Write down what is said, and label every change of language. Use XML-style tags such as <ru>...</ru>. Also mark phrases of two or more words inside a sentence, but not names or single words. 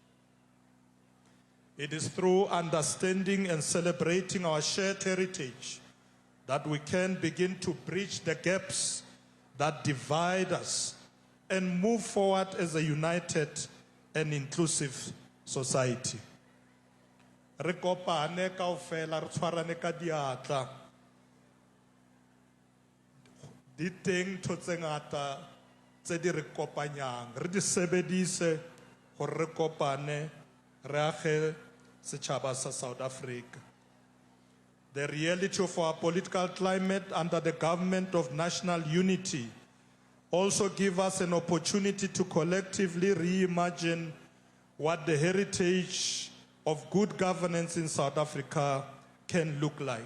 <en>It is through understanding and celebrating our shared heritage that we can begin to bridge the gaps that divide us and move forward as a united and inclusive society.</en> <st>Re kopane kaofela re tshwarane ka diatla. Di teng ntho tse ngata tse di re kopanyang. Re di sebedise gore re kopane re age setjhaba sa South Africa.</st> <en>The reality of our political climate under the government of national unity also give us an opportunity to collectively reimagine what the heritage of good governance in South Africa can look like.</en>